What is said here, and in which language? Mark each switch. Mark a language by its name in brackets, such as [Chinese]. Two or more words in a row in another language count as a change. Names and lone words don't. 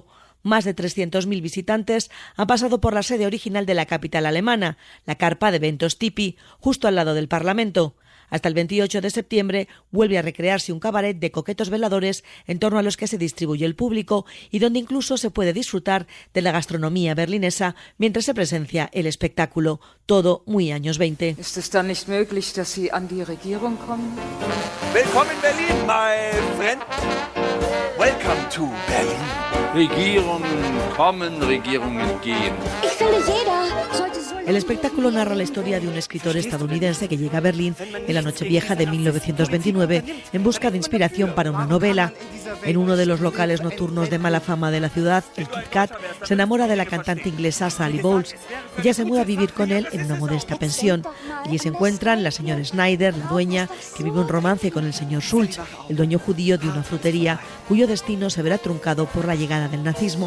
[Spanish] Más de 300.000 visitantes han pasado por la sede original de la capital alemana, la carpa de eventos Tipi, justo al lado del Parlamento. Hasta el 28 de septiembre vuelve a recrearse un cabaret de coquetos veladores en torno a los que se distribuye el público y donde incluso se puede disfrutar de la gastronomía berlinesa mientras se presencia el espectáculo. Todo muy años 20. [German] ¿Es es dann nicht möglich, dass Sie an die Regierung kommen? Willkommen in Berlin, [English] my friend. Welcome to Berlin. [German] Regierungen kommen, Regierungen gehen. Ich finde, jeder sollte so [Spanish] El espectáculo narra la historia de un escritor estadounidense que llega a Berlín en la Nochevieja de 1929 en busca de inspiración para una novela. En uno de los locales nocturnos de mala fama de la ciudad, el Kit Kat, se enamora de la cantante inglesa Sally Bowles. Ella se muda a vivir con él en una modesta pensión. Allí se encuentran la señora Snyder, la dueña, que vive un romance con el señor Schultz, el dueño judío de una frutería, cuyo destino se verá truncado por la llegada del nazismo.